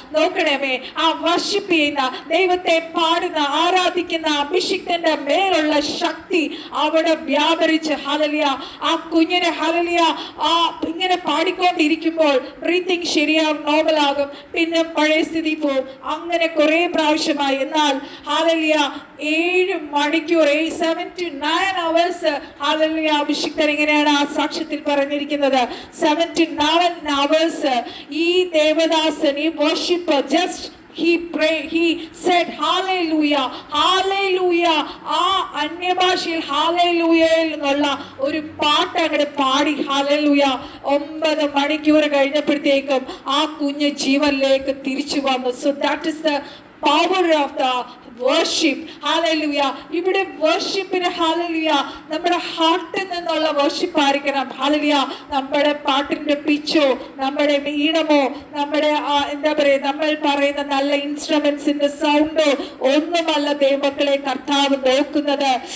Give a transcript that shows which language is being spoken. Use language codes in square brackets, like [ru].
[ml] നോക്കണമേ, ആ വർഷിപ്പ് ചെയ്യുന്ന ദൈവത്തെ പാടുന്ന ആരാധിക്കുന്ന അഭിഷിക്തന്റെ മേലുള്ള ശക്തി അവിടെ വ്യാപരിച്ച് ഹല്ലേലൂയ ആ കുഞ്ഞിനെ ഹല്ലേലൂയ ആ ഇങ്ങനെ പാടിക്കൊണ്ടിരിക്കുമ്പോൾ ബ്രീത്തിങ് ശരിയാവും, നോർമലാകും, പിന്നെ പഴയ സ്ഥിതി പോവും. അങ്ങനെ കുറെ പ്രാവശ്യമായി. എന്നാൽ ഹല്ലേലൂയ 7 മണിക്കൂർ [en] 7 to 9 hours [ml] ഹല്ലേലൂയ അഭിഷിക്തൻ ഇങ്ങനെയാണ് ആ സാക്ഷ്യത്തിൽ പറഞ്ഞിരിക്കുന്നത്. [en] 7 to 9 hours [ml] ഈ ദേവദാസൻ ഈ worship just [en] he prayed, he said hallelujah, hallelujah. [ml] ആ അന്യഭാഷയിൽ ഹാലേലൂയയിൽ എന്നുള്ള ഒരു പാട്ട് അങ്ങോട്ട് പാടി ഹല്ലേലൂയ. 9 മണിക്കൂർ കഴിഞ്ഞപ്പോഴത്തേക്കും ആ കുഞ്ഞ് ജീവനിലേക്ക് തിരിച്ചു വന്നു. [en] So that is the power of the worship. Hallelujah. [ml] ഇവിടെ വർഷിപ്പിന് ഹല്ലേലൂയ നമ്മുടെ ഹാർട്ടിൽ നിന്നുള്ള വർഷിപ്പ് ആയിരിക്കണം. ഹല്ലേലൂയ. നമ്മുടെ പാട്ടിന്റെ പിച്ചോ നമ്മുടെ ഈണമോ നമ്മുടെ എന്താ പറയുക നമ്മൾ പറയുന്ന നല്ല ഇൻസ്ട്രുമെന്റ്സിന്റെ സൗണ്ടോ ഒന്നുമല്ല ദൈവമക്കളെ കർത്താവ് നോക്കുന്നത്.